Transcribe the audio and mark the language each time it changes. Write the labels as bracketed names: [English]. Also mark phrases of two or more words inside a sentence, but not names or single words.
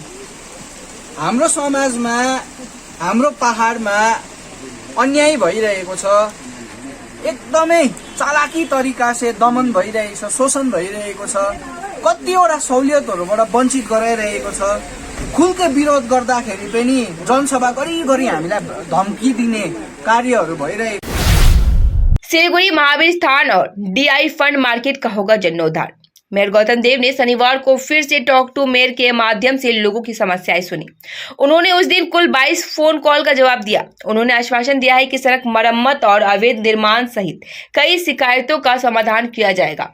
[Nepali] हाम्रो समाजमा हाम्रो पहाडमा अन्याय भइरहेको छ, एकदमै चालाकी [Hindi] तरिका से [Nepali] दमन भइरहेको छ, शोषण भइरहेको छ, कतिवटा सहुलियतहरूबाट वञ्चित गराइरहेको छ। खुलके विरोध गर्दाखेरि पनि जनसभा गरी हामीलाई धम्की दिने कार्यहरू भइरहेको। [Hindi] सिलीगुड़ी महावीर स्थान और डीआई फंड मार्केट का होगा जीर्णोद्धार। मेयर गौतम देव ने शनिवार को फिर से टॉक टू मेयर के माध्यम से लोगों की समस्याएं सुनी। उन्होंने उस दिन कुल 22 फोन कॉल का जवाब दिया। उन्होंने आश्वासन दिया है कि सड़क मरम्मत और अवैध निर्माण सहित कई शिकायतों का समाधान किया जाएगा।